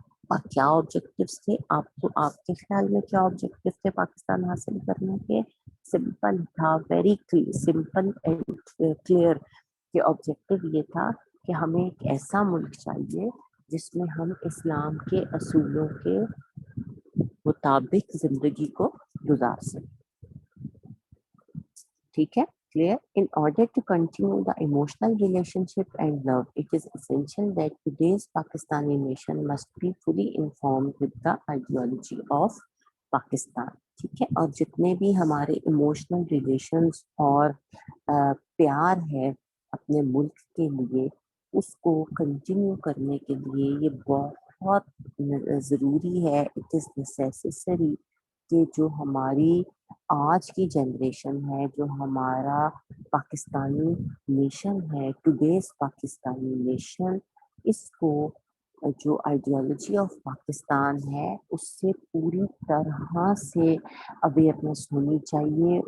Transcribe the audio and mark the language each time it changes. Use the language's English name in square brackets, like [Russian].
[Urdu] اور کیا آبجیکٹیوز تھے؟ آپ کے خیال میں کیا آبجیکٹیو تھے پاکستان حاصل کرنے کے؟ سمپل تھا، [English] Very simple and clear. [Urdu] کہ آبجیکٹیو یہ تھا کہ ہمیں ایک ایسا ملک چاہیے جس میں ہم اسلام کے اصولوں کے مطابق زندگی کو گزار سکیں. ٹھیک ہے، clear? [English] In order to continue the emotional relationship and love, it is essential that today's Pakistani nation must be fully informed with the ideology of Pakistan. [Urdu] ٹھیک ہے, اور جتنے بھی ہمارے ایموشنل ریلیشنز اور پیار ہے اپنے ملک کے لیے, اس کو کنٹینیو کرنے کے لیے یہ بہت ضروری ہے. [English] it is necessary [Urdu] کہ جو ہماری آج کی جنریشن ہے, جو ہمارا پاکستانی نیشن ہے, [English] today's Pakistani nation, [Urdu] اس کو جو آئیڈیالوجی آف پاکستان ہے اس سے پوری طرح سے اویئرنیس ہونی چاہیے.